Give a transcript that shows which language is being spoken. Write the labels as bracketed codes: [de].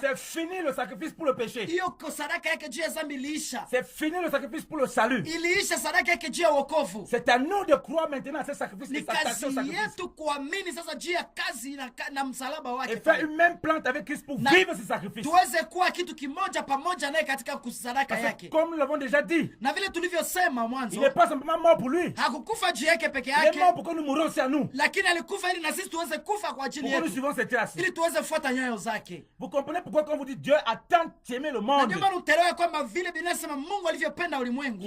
[fr] C'est fini le sacrifice pour le péché. [sw] Hiyo sadaka yake juu ya dhambi iliisha. [fr] C'est fini le sacrifice pour le salut. [sw] Iliisha sadaka yake juu ya wokovu. [fr] C'est à nous de croire maintenant à ce sacrifice. [sw] Ni kazi yetu kuamini sasa juu ya kazi na msalaba wake. [fr] Et faire une même plante avec Christ pour vivre ce sacrifice. [sw] Tuweze kuwa kitu kimoja pamoja naye katika kusadaka yake. [fr] Comme nous l'avons déjà dit. [sw] Na vile tulivyosema mwanzo. [fr] Il n'est pas simplement mort pour lui. [sw] Hakukufa juu yake peke yake. [fr] Il est mort pour que nous mourions aussi à nous. [sw] Lakini alikufa ili na sisi tuweze kufa kwa ajili yetu. [fr] Pour que nous suivons ses traces. [sw] Ili tuweze kufuata nyayo zake. [fr] Vous comprenez pourquoi quand vous dites Dieu a tant aimé le monde. [sw] Ndio maana utaelewa kwamba vile Biblia inasema Mungu alivyopenda ulimwengu.